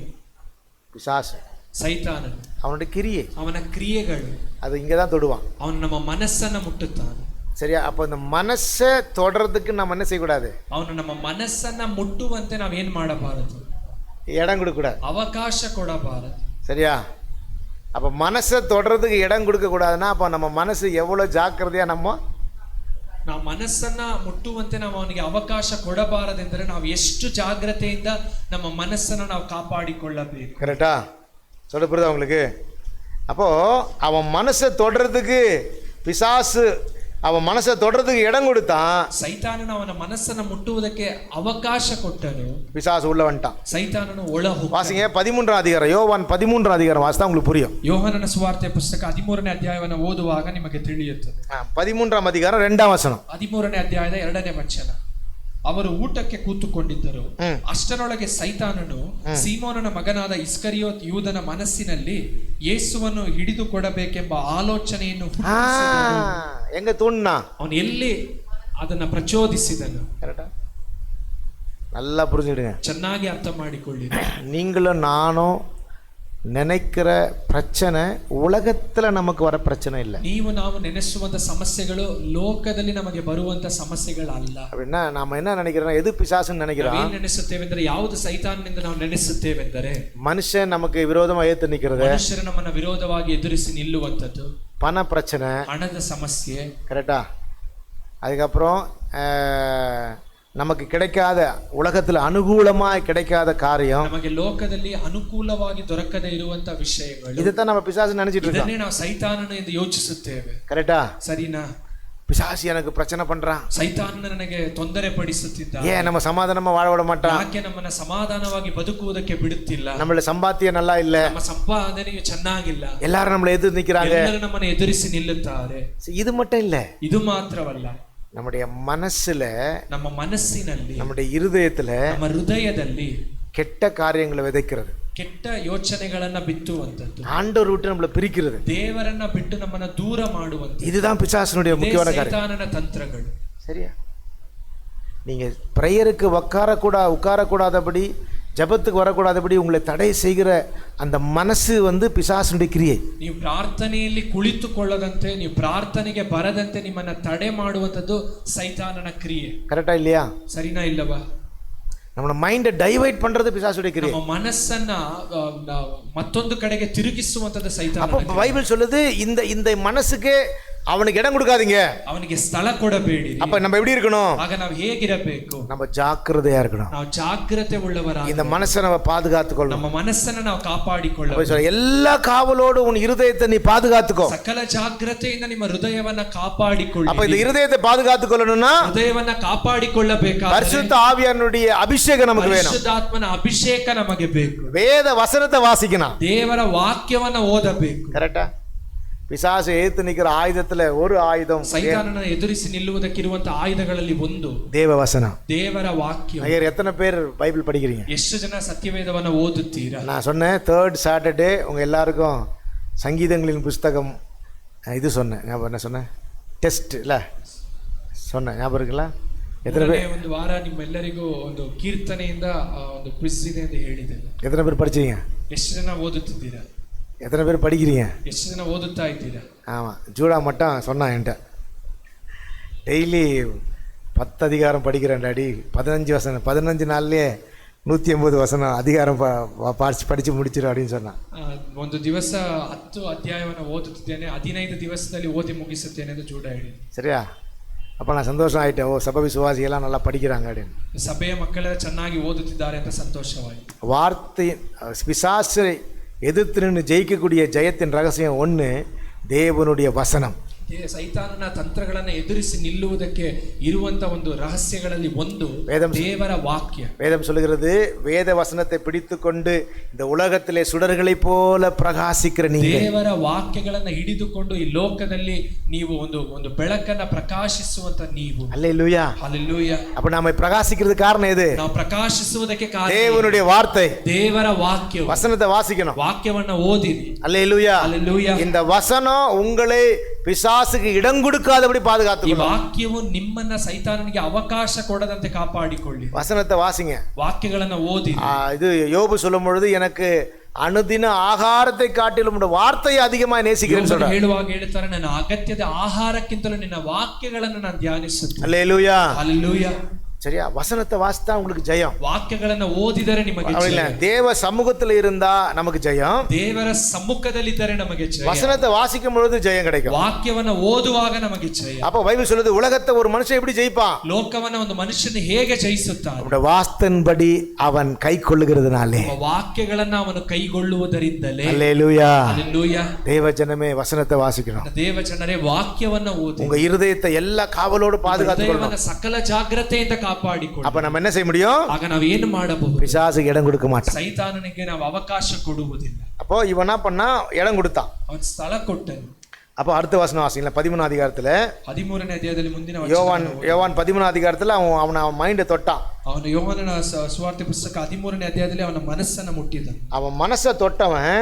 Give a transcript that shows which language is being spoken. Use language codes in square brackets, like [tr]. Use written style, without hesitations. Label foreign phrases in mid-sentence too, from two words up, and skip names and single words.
[ta] பிசாசு. [kn] ಸೈತಾನನು [ta] அவனுடைய கிரியை, [kn] ಅವನ ಕ್ರಿಯೆಗಳು. [ta] அது இங்கே தான் தொடுவான். [kn] ಅವನು ನಮ್ಮ ಮನಸ್ಸನ್ನು ಮುಟ್ಟುತ್ತಾನೆ. [ta] சரியா? அப்போ இந்த மனசை தொடர்றதுக்கு நம்ம என்ன செய்யக்கூடாது? [kn] ಅವನು ನಮ್ಮ ಮನಸ್ಸನ್ನ ಮುಟ್ಟುವಂತೆ ನಾವೇನ್ ಮಾಡಬಾರದು? [ta] இடம் கொடுக்கக்கூடாது, [kn] ಅವಕಾಶ ಕೊಡಬಾರದು. [ta] சரியா? அப்போ மனசை தொடர்றதுக்கு இடம் கொடுக்கக்கூடாதுன்னா அப்போ நம்ம மனசு எவ்வளோ ஜாக்கிரதையாக [kn] ನಾವು ಮನಸ್ಸನ್ನ ಮುಟ್ಟುವಂತೆ ನಾವು ಅವನಿಗೆ ಅವಕಾಶ ಕೊಡಬಾರದೆಂದರೆ ನಾವು ಎಷ್ಟು ಜಾಗ್ರತೆಯಿಂದ ನಮ್ಮ ಮನಸ್ಸನ್ನು ನಾವು ಕಾಪಾಡಿಕೊಳ್ಳಬೇಕು. [ta] கரெக்டா? சொல்ல புரியுதா உங்களுக்கு? அப்போ அவன் மனசை தொடர்றதுக்கு பிசாசு அவன் மனசை தொடறதுக்கு இடம் கொடுத்தான். [kn] ಸೈತಾನನು ಅವನ ಮನಸ್ಸನ್ನು ಮುಟ್ಟುವುದಕ್ಕೆ ಅವಕಾಶ ಕೊಟ್ಟನು. [ta] பிசாசு உள்ள வந்துட்டான். [kn] ಸೈತಾನನು ಒಳ ಹೋದ. [ta] வாசிங்க 13ஆம் அதிகாரம், யோவான் 13ஆம் அதிகாரம் வாசித்தா உங்களுக்கு புரியும். [kn] ಯೋಹಾನನ ಸುವಾರ್ತೆ ಪುಸ್ತಕ 13ನೇ ಅಧ್ಯಾಯವನ್ನು ಓದುವಾಗ ನಿಮಗೆ ತಿಳಿಯುತ್ತದೆ. [ta] 13ஆம் அதிகாரம் 2ஆம் வசனம். [kn] 13ನೇ ಅಧ್ಯಾಯದ 2ನೇ ವಚನ. ಅವರು ಊಟಕ್ಕೆ ಕೂತುಕೊಂಡಿದ್ದರು. ಅಷ್ಟರೊಳಗೆ ಸೈತಾನನು ಸೀಮೋನನ ಮಗನಾದ ಇಸ್ಕರಿಯೋತ್ ಯೂದನ ಮನಸ್ಸಿನಲ್ಲಿ ಯೇಸುವನ್ನು ಹಿಡಿದು ಕೊಡಬೇಕೆಂಬ ಆಲೋಚನೆಯನ್ನು ಹುಟ್ಟಿಸಿದನು. [ta] எங்க தூಣ್னா? [kn] ಅವನು ಎಲ್ಲಿ ಅದನ್ನ ಪ್ರಚೋದಿಸಿದನು. [ta] நல்லா புரிஞ்சுடுங்க, [kn] ಚೆನ್ನಾಗಿ ಅರ್ಥ ಮಾಡಿಕೊಳ್ಳಿ. [ta] நீங்களும் நானும் நினைக்கிற பிரச்சனை உலகத்துல நமக்கு வர பிரச்சனை இல்லை. [kn] ನೀವು ನಾವು ನೆನೆಸುವಂತ ಸಮಸ್ಯೆಗಳು ಲೋಕದಲ್ಲಿ ನಮಗೆ ಬರುವಂತ ಸಮಸ್ಯೆಗಳಲ್ಲ. [ta] அப்படின்னா நாம என்ன நினைக்கிறோம், எது பிசாசுன்னு நினைக்கிறோம். [kn] ಏನು ನೆನೆಸುತ್ತೇವೆಂದರೆ ಯಾವುದು ಸೈತಾನನಿಂದ ನಾವು ನೆನೆಸುತ್ತೇವೆಂದರೆ [ta] மனுஷன் நமக்கு விரோதமா ஏத்து நிக்கிறது, [kn] ಮನುಷ್ಯರು ನಮ್ಮನ್ನ ವಿರೋಧವಾಗಿ ಎದುರಿಸಿ ನಿಲ್ಲುವಂಥದ್ದು [ta] பண பிரச்சனை, [kn] ಹಣದ ಸಮಸ್ಯೆ. [ta] கரெக்டா? அதுக்கப்புறம் நமக்கு கிடைக்காத, உலகத்தில் அனுகூலமாய் கிடைக்காத காரியம், [kn] ನಮಗೆ ಲೋಕದಲ್ಲಿ ಅನುಕೂಲವಾಗಿ ದೊರಕದೇ ಇರುವಂತ ವಿಷಯಗಳು. [ta] இதுதான் நம்ம பிசாசு நினைச்சிட்டு இருக்கோம். [kn] ಇದನ್ನೇ ನಾವು ಸೈತಾನನು ಎಂದು ಯೋಚಿಸುತ್ತೇವೆ. [ta] கரெக்டா? [kn] ಸರಿನಾ? [ta] பிசாசு எனக்கு பிரச்சனை பண்றான், [kn] ಸೈತಾನನು ನನಗೆ ತೊಂದರೆ ಪಡಿಸುತ್ತಿದ್ದ, [ta] ஏன் நம்ம சமாதானமா வாழ விட மாட்டான், [kn] ಯಾಕೆ ನಮ್ಮನ್ನ ಸಮಾಧಾನವಾಗಿ ಬದುಕುವುದಕ್ಕೆ ಬಿಡುತ್ತಿಲ್ಲ, [ta] நம்மள சம்பாத்தியம் நல்லா இல்ல, [kn] ನಮ್ಮ ಸಂಪಾದನೆಯು ಚೆನ್ನಾಗಿಲ್ಲ, [ta] எல்லாரும் நம்மள எதிர்த்து நிக்கிறாங்க, [kn] ಎಲ್ಲರೂ ನಮ್ಮನ್ನ ಎದುರಿಸಿ ನಿಲ್ಲುತ್ತಾರೆ. [ta] இது மட்டும் இல்ல, [kn] ಇದು ಮಾತ್ರವಲ್ಲ, [ta] நம்முடைய மனசுல, [kn] ನಮ್ಮ ಮನಸ್ಸಿನಲ್ಲಿ, [ta] நம்முடைய இருதயத்துல [kn] ನಮ್ಮ ಹೃದಯದಲ್ಲಿ [ta] கெட்ட காரியங்களை விதைக்கிறது, [kn] ಕೆಟ್ಟ ಯೋಚನೆಗಳನ್ನ ಬಿತ್ತುವಂತದ್ದು, [ta] ஆண்டவர் விட்டு நம்மள பிரிக்கிறது, [kn] ದೇವರನ್ನ ಬಿಟ್ಟು ನಮ್ಮನ್ನ ದೂರ ಮಾಡುವಂತದ್ದು. [ta] இதுதான் பிசாசனுடைய முக்கியமான காரியம். [kn] ಸೈತಾನನ ತಂತ್ರಗಳು. [ta] சரியா? நீங்க பிரேயருக்கு உட்காரக்கூடாதபடி, ஜபத்துக்கு வரக்கூடாதபடி உங்களை தடை செய்கிற அந்த மனசு பிசாசனுடைய கிரியை. [kn] ನೀವು ಪ್ರಾರ್ಥನೆಯಲ್ಲಿ ಕುಳಿತುಕೊಳ್ಳದಂತೆ, ನೀವು ಪ್ರಾರ್ಥನೆಗೆ ಬರದಂತೆ ನಿಮ್ಮನ್ನ ತಡೆ ಮಾಡುವಂತದ್ದು ಸೈತಾನನ ಕ್ರಿಯೆ. [ta] கரெக்டா இல்லையா? [kn] ಸರಿನಾ ಇಲ್ಲವಾ? [ta] நம்ம [en] mind divert [ta] பண்றது பிசாசுடைய கிரியை. [kn] ನಮ್ಮ ಮನಸ್ಸನ್ನ ಮತ್ತೊಂದು ಕಡೆಗೆ ತಿರುಗಿಸುವಂತದ್ದು ಸೈತಾನ. [ta] அப்ப பைபிள் சொல்லுது, இந்த மனசுக்கு அவனுக்கு இடம் கொடுக்காதீங்க, [kn] ಅವನಿಗೆ ಸ್ಥಳ ಕೊಡಬೇಡಿ. [ta] அப்ப நம்ம எப்படி இருக்கணும்? [kn] ಆಗ ನಾವು ಹೇಗಿರಬೇಕು? [ta] நம்ம ஜாக்கிரதையா இருக்கணும். [kn] ನಾವು ಜಾಗ್ರತೆ ಉಳ್ಳವರಾಗಿ [ta] இந்த மனசை நம்ம பாதுகாத்துக்கொள்ளணும். [kn] ನಮ್ಮ ಮನಸ್ಸನ್ನ ನಾವು ಕಾಪಾಡಿಕೊಳ್ಳಬೇಕು. [ta] எல்லா காவலோடு உன் இருதயத்தை நீ பாதுகாத்துக்கோ. [kn] ಸಕಲ ಜಾಗ್ರತೆಯಿಂದ ನಿಮ್ಮ ಹೃದಯವನ್ನ ಕಾಪಾಡಿಕೊಳ್ಳಿ. [ta] அப்ப இந்த இருதயத்தை பாதுகாத்துக்கொள்ளணும்னா [kn] ಹೃದಯವನ್ನ ಕಾಪಾಡಿಕೊಳ್ಳಬೇಕಾದರೆ [ta] பரிசுத்த ஆவியானுடைய அபிஷேகம் நமக்கு வேணும். [kn] ಪರಿಶುದ್ಧಾತ್ಮನ ಅಭಿಷೇಕ ನಮಗೆ ಬೇಕು. [ta] வேத வசனத்தை வாசிக்கணும், [kn] ದೇವರ ವಾಕ್ಯವನ್ನ ಓದಬೇಕು. [ta] கரெக்டா? பிசாசு ஏத்து நிக்கிற ஆயுதத்துல ஒரு ஆயுதம், [kn] ಸೈತಾನನ ಎದುರಿಸಿ ನಿಲ್ಲುವುದಕ್ಕಿರುವಂತ ಆಯುಧಗಳಲ್ಲಿ ಒಂದು [ta] தேவ வசனம், [kn] ದೇವರ ವಾಕ್ಯ. [ta] எத்தனை பேர் பைபிள் படிக்கிறீங்க? [kn] ಎಷ್ಟು ಜನ ಸತ್ಯವೇದವನ್ನ ಓದುತ್ತೀರಾ? [ta] நான் சொன்னேன் 3rd சாட்டர்டே உங்க எல்லாருக்கும் சங்கீதங்களின் புஸ்தகம் இது சொன்னேன். ஞாபகம் என்ன சொன்னேன்? டெஸ்ட் இல்ல சொன்னேன், ஞாபகம் இருக்குல்ல? எத்தனை பேர் [kn] ಒಂದು ವಾರ ನಿಮ್ಮೆಲ್ಲರಿಗೂ ಒಂದು ಕೀರ್ತನೆಯಿಂದ ಒಂದು ಕ್ವಿಜ್ ಇದೆ ಅಂತ ಹೇಳಿದೆ. [ta] எத்தனை பேர் படிச்சீங்க? [kn] ಎಷ್ಟು ಜನ ಓದುತ್ತಿದ್ದೀರಾ? [ta] எத்தனை பேர் படிக்கிறீங்க? [kn] ಎಷ್ಟು ಜನ ಓದುತ್ತಾ ಇದ್ದೀರಾ? [ta] ஆமாம், ஜூடா மட்டும் சொன்னான் என்கிட்ட, டெய்லி 10 அதிகாரம் படிக்கிறேன் டாடி, 15 வசனம், 15 நாள்லயே 180 வசனம் அதிகாரம் படிச்சு முடிச்சிடும் அப்படின்னு சொன்னான். [kn] ಒಂದು ದಿವಸ 10 ಅಧ್ಯಾಯವನ್ನು ಓದುತ್ತಿದ್ದೇನೆ, 15 ದಿವಸದಲ್ಲಿ ಓದಿ ಮುಗಿಸುತ್ತೇನೆ ಎಂದು ಜೂಡ ಹೇಳಿ. [ta] சரியா? அப்போ நான் சந்தோஷம் ஆகிட்டேன், ஓ சபை விசுவாசிகள்லாம் நல்லா படிக்கிறாங்க அப்படின்னு. [kn] ಸಭೆಯ ಮಕ್ಕಳೆಲ್ಲ ಚೆನ್ನಾಗಿ ಓದುತ್ತಿದ್ದಾರೆ ಅಂತ ಸಂತೋಷವಾಯಿತು. [ta] வார்த்தை பிசாசை எதிர்த்து நின்று ஜெயிக்கக்கூடிய ஜெயத்தின் ரகசியம் ஒன்று, தேவனுடைய வசனம். [kn] ಸೈತಾನನ ತಂತ್ರಗಳನ್ನು ಎದುರಿಸಿ ನಿಲ್ಲುವುದಕ್ಕೆ ಇರುವಂತ ಒಂದು ರಹಸ್ಯಗಳಲ್ಲಿ ಒಂದು ದೇವರ ವಾಕ್ಯ. [ta] வேதம் சொல்லுகிறது, வேத வசனத்தை பிடித்துக்கொண்டு இந்த உலகத்திலே சுடர்களை போல பிரகாசிக்கிற நீங்க, [kn] ದೇವರ ವಾಕ್ಯಗಳನ್ನು ಹಿಡಿದುಕೊಂಡು ಈ ಲೋಕದಲ್ಲಿ ನೀವು ಒಂದು ಬೆಳಕನ್ನ ಪ್ರಕಾಶಿಸುವಂತ ನೀವು. [ta] அல்லேலூயா, ஹல்லேலூயா. அப்ப நாம பிரகாசிக்கிறதுக்கு காரணம் எது? [kn] ನಾವು ಪ್ರಕಾಶಿಸುವುದಕ್ಕೆ ಕಾರಣ [ta] தேவனுடைய வார்த்தை, [kn] ದೇವರ ವಾಕ್ಯ. [ta] வசனத்தை வாசிக்கணும், [kn] ವಾಕ್ಯವನ್ನ ಓದಿರಿ. [ta] அல்லேலூயா, ஹல்லேலூயா. இந்த வசனம் உங்களை பிசாசுக்கு இடம் கொடுக்காதபடி [kn] ಈ [ta] பாதுகாத்துக்கணும். [kn] ವಾಕ್ಯವು ನಿಮ್ಮನ್ನ ಸೈತಾನನಿಗೆ ಅವಕಾಶ ಕೊಡದಂತೆ ಕಾಪಾಡಿಕೊಳ್ಳಿ. [ta] வசனத்தை வாசிங்க, [kn] ವಾಕ್ಯಗಳನ್ನ ಓದಿ. [ta] இது யோபு சொல்லும் பொழுது, எனக்கு அனுதின ஆகாரத்தை காட்டிலும் உம்முடைய வார்த்தையை அதிகமாக நேசிக்கிறேன்னு சொல்றார். [kn] ಹೇಳುವಾಗ ಹೇಳ್ತಾರೆ, ನನ್ನ ಅಗತ್ಯದ ಆಹಾರಕ್ಕಿಂತಲೂ ನಿನ್ನ ವಾಕ್ಯಗಳನ್ನು ನಾನು ಧ್ಯಾನಿಸುತ್ತೇನೆ. [ta] அல்லேலூயா. ஹல்லேலூயா. சரியா? வசனத்தை வாசித்தா உங்களுக்கு ஜெயம். [kn] ವಾಕ್ಯಗಳನ್ನು ಓದಿದರೆ ನಿಮಗೆ [ta] அப்படிங்களா? [kn] ಜಯ. [ta] தேவ சமூகத்துல இருந்தா நமக்கு ஜெயம். [kn] ದೇವರ ಸಮ್ಮುಖದಲ್ಲಿದ್ದರೆ ನಮಗೆ ಜಯ. [ta] வசனத்தை வாசிக்கும் பொழுது ஜெயம் கிடைக்கும். [kn] ವಾಕ್ಯವನ್ನು ಓದುವಾಗ ನಮಗೆ ಜಯ. [ta] அப்ப பைபிள் சொல்லுது உலகத்தை ஒரு மனுஷன் எப்படி ஜெயிப்பான்? [kn] ಲೋಕವನ್ನು ಒಂದು ಮನುಷ್ಯನು ಹೇಗೆ ಜಯಿಸುತ್ತಾನೆ? [ta] அவருடைய வாஸ்தன்படி அவன் கை கொள்ளுகிறதுனாலே. [kn] ವಾಕ್ಯಗಳನ್ನು ಅವನು ಕೈಗೊಳ್ಳುವುದರಿಂದಲೇ. [ta] அல்லேலூயா. [kn] ಹಲ್ಲೆಲೂಯಾ. [ta] தேவ ஜனமே வசனத்தை வாசிக்கணும். [kn] ದೇವ ಜನರೇ ವಾಕ್ಯವನ್ನು ಓದಿ. [ta] உங்க இருதயத்தை எல்லா காவலோடு பாதுகாத்துக்கணும். [kn] ಸಕಲ ಜಾಗ್ರತೆಯಿಂದ ಕಾಪಾಡಿಕೊಳ್ಳಿ. [ta] அப்ப நம்ம என்ன செய்ய முடியும்? [kn] ಆಗ ನಾವು ಏನು ಮಾಡಬಹುದು? [ta] பிசாசுக்கு இடம் கொடுக்க மாட்டோம். [kn] ಸೈತಾನನಿಗೆ ನಾವು ಅವಕಾಶ ಕೊಡುವುದಿಲ್ಲ. [ta] அப்போ இவனா பண்ணா இடம் கொடுத்தான். [kn] ಅವನು ಸ್ಥಳ ಕೊಟ್ಟನು. [ta] அப்போ அடுத்த வசனம் வாசிங்களா? 13 அதிகாரத்துல [kn] 13ನೇ ಅಧ್ಯಾಯದಲ್ಲಿ ಮುಂದಿನ [ta] யோவான் 13 அதிகாரத்துல அவன் மைண்ட தொட்டான். [kn] ಅವನು ಯೋಹಾನನ ಸುವಾರ್ತೆ ಪುಸ್ತಕ 13ನೇ ಅಧ್ಯಾಯದಲ್ಲಿ ಅವನ ಮನಸ್ಸನ್ನು ಮುಟ್ಟಿದನು. [ta] அவன் மனசை தொட்டவன்,